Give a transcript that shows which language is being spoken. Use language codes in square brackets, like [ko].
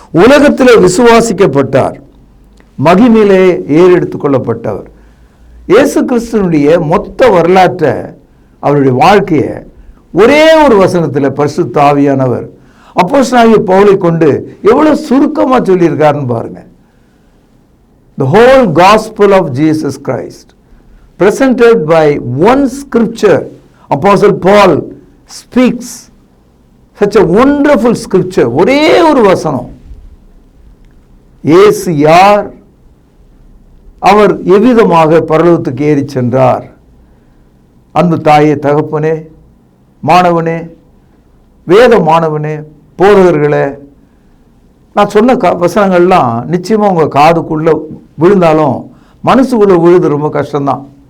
[ta] உலகத்தில் விசுவாசிக்கப்பட்டார், மகிமையிலே ஏறெடுத்துக் கொள்ளப்பட்டவர். இயேசு கிறிஸ்துனுடைய மொத்த வரலாற்றை, அவருடைய வாழ்க்கையை ஒரே ஒரு வசனத்தில் பரிசுத்த ஆவியானவர் அப்போஸ்தலனாகிய பவுலை கொண்டு எவ்வளவு சுருக்கமா சொல்லியிருக்காருன்னு பாருங்க. [en] The whole gospel of Jesus Christ presented by one scripture. Apostle Paul speaks such a wonderful scripture. [ta] ஒரே ஒரு வசனம். இயேசு யார், அவர் எவ்விதமாக பரலோகத்துக்கு ஏறி சென்றார். அன்பு தாயே, தகப்பனே, மாணவனே, வேத மாணவனே, போதகர்களே, நான் சொன்ன வசனங்கள்லாம் நிச்சயமா உங்க காதுக்குள்ள விழுந்தாலும் மனசுக்குள்ள விழுது ரொம்ப கஷ்டம்தான்.